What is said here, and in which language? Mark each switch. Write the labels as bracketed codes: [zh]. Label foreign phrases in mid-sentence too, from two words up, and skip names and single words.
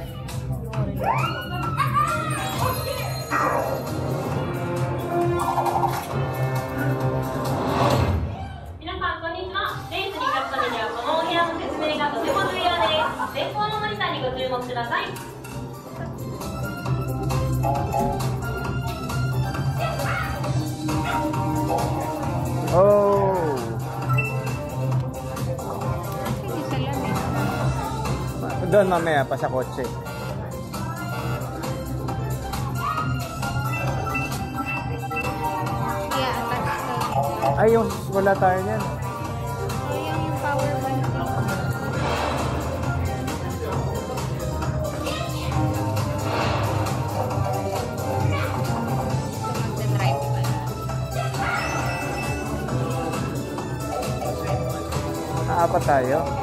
[ja] 皆さんこんにちは。レースに勝つためにはこのお部屋の説明がとても重要です。前方のモニターにご注目ください。 Oh. [tl] Doon mamaya pa sa kotse. [en] Yeah, attached to... [tl] Ay, yung wala tayo niyan. Yung [en] power bank. [tl] Mag-drive pala. Naapat tayo.